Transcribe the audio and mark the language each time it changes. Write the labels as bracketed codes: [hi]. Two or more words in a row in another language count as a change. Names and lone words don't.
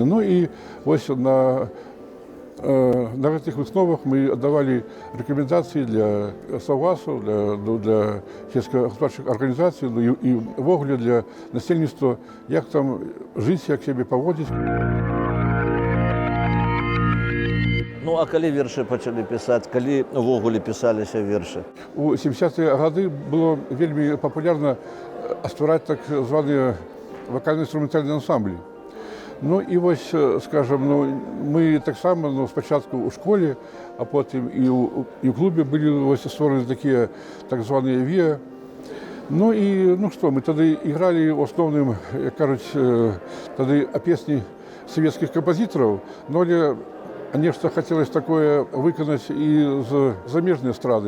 [be] Ну і вось на гэтых высновах мы аддавалі рэкамендацыі для саўгасаў, для сельскагаспадарчых арганізацый і ўвогуле для насельніцтва, як там жыць, як сябе паводзіць. Ну, а калі вершы пачалі пісаць, калі ўвогуле пісаліся вершы? У 70-е гады было вельмі папулярна ствараць так званыя вакальна-інструментальныя ансамблі. [uk] Ну і ось, скажімо, ну, ми так само ну, спочатку у школі, а потім і в клубі були ось створені такі так звані ВІА. Ну і ну що, ми тоді грали основним, як кажуть, тоді пісні совєтських композиторів, але, звісно, хотілося таке виконати і з заміжної естради.